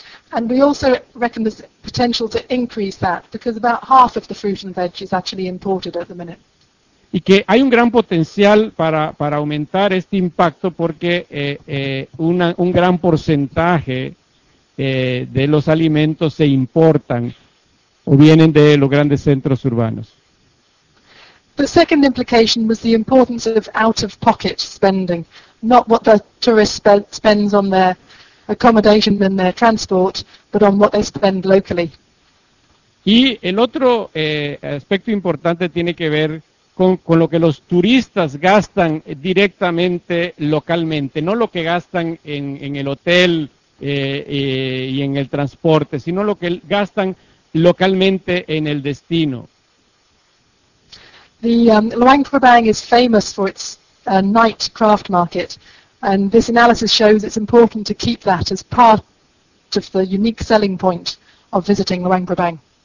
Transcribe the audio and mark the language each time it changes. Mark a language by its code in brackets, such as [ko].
[en] And we also reckon there's potential to increase that because about half of the fruit and veg is actually imported at the minute. [es] Y que hay un gran potencial para aumentar este impacto porque un gran porcentaje de los alimentos se importan o vienen de los grandes centros urbanos. [en] The second implication was the importance of out-of-pocket spending, not what the tourist spends on their accommodation and their transport, but on what they spend locally. [es] Y el otro aspecto importante tiene que ver con lo que los turistas gastan directamente localmente, no lo que gastan en el hotel y en el transporte, sino lo que gastan localmente en el destino. [en] The Luang Prabang is famous for its night craft market, and this analysis shows it's important to keep that as part of the unique selling point of visiting Luang Prabang.